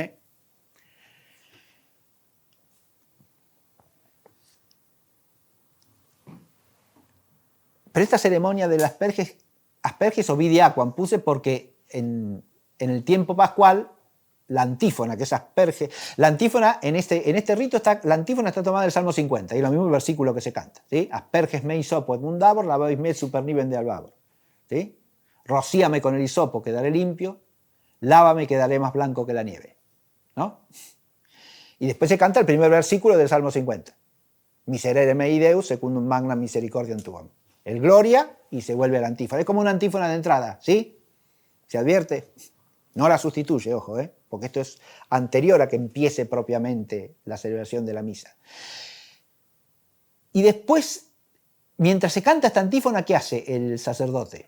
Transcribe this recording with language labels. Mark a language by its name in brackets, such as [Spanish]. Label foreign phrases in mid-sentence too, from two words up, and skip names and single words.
[Spanish] Pero esta ceremonia del asperges o vidiaquam puse porque en el tiempo pascual la antífona, que es asperge, la antífona en este rito la antífona está tomada del Salmo 50, y lo mismo el versículo que se canta, ¿sí? [Latin] Asperges me hisopo et mundabor, lavavis me super niven de albabor, [Spanish] ¿sí? Rocíame con el hisopo, quedaré limpio, lávame, quedaré más blanco que la nieve, ¿no? Y después se canta el primer versículo del Salmo 50, [Latin] miserere mei Deus secundum magna misericordiam tuam. [Spanish] El gloria y se vuelve a la antífona. Es como una antífona de entrada, ¿sí? ¿Se advierte? No la sustituye, ojo, porque esto es anterior a que empiece propiamente la celebración de la misa. Y después, mientras se canta esta antífona, ¿qué hace el sacerdote?